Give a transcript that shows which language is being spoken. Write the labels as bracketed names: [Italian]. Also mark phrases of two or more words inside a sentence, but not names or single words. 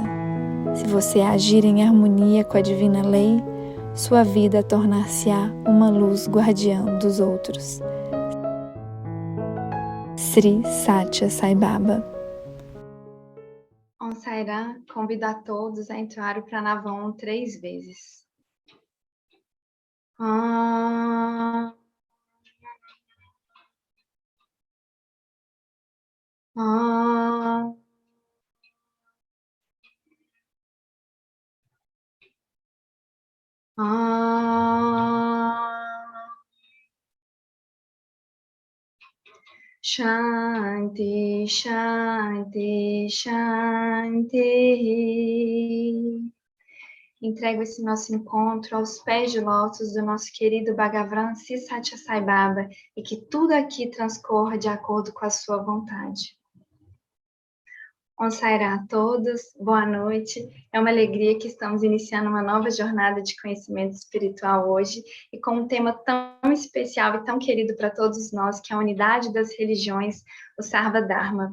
[Portuguese] Se você agir em harmonia com a divina lei, sua vida tornar-se-á uma luz guardiã dos outros. Sri Satya Sai Baba. [Sanskrit] Om Sai Ram [Portuguese] convida a todos a entoar o Pranavam 3 vezes. [Sanskrit] Om. Om. Shanti, Shanti, Shanti. [Portuguese] Entrego esse nosso encontro aos pés de lótus do nosso querido Bhagavan Sri Satya Sai Baba e que tudo aqui transcorra de acordo com a sua vontade. [Sanskrit] Om Sai Ram [Portuguese] a todos, boa noite. É uma alegria que estamos iniciando uma nova jornada de conhecimento espiritual hoje e com um tema tão especial e tão querido para todos nós, que é a unidade das religiões, o [Sanskrit] Sarva Dharma.